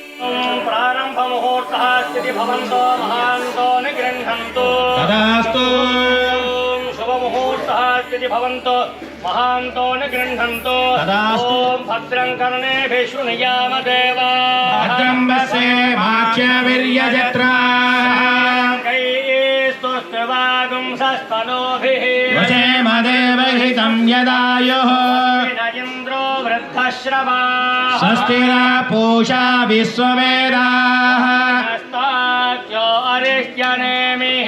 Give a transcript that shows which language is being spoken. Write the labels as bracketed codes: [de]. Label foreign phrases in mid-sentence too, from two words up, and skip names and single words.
[sa] ప్రారంభ ముహూర్తః స్థితి భవంతో మహాంతో నిగృహంతు తదాస్తు శుభ ముహూర్తః స్థితి భవంతో మహాంతో నిగృహంతు తదాస్తు ఓం భద్రం కర్ణేభిः శృణుయామ దేవాः భద్రం పశ్యేమాక్షవిర్యజత్రా स्तनोभिः वचेमदेवहितं यदायुः न इन्द्रो वृद्धश्रवाः स्वस्ति न पूषा विश्ववेदाः हस्ताख्यो अरिष्यनेमिः